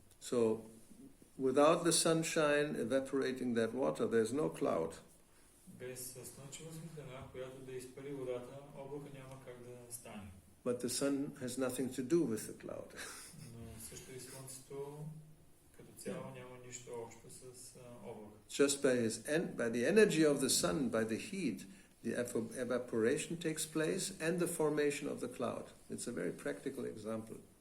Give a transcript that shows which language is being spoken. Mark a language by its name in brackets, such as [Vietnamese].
[English] So, without the sunshine evaporating that water, there's no cloud. [Bulgarian] Без слънчева светлина, която да изпари водата, облака няма как да стане. [English] But the sun has nothing to do with the cloud. [Bulgarian] Но също и Слънцето като цяло няма нищо общо с облака. [English] Just by the energy of the sun, by the heat, the evaporation takes place and the formation of the cloud. It's a very practical example.